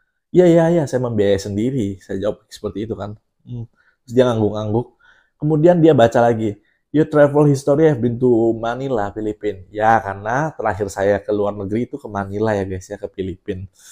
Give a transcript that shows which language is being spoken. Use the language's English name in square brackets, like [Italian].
[Indonesian] Iya, saya membiayai sendiri. Saya jawab seperti itu kan. Terus dia ngangguk-ngangguk. Kemudian dia baca lagi. [English] Your travel history have been to Manila, Filipina. [Indonesian] Ya, karena terakhir saya ke luar negeri itu ke Manila ya guys ya, ke Filipina.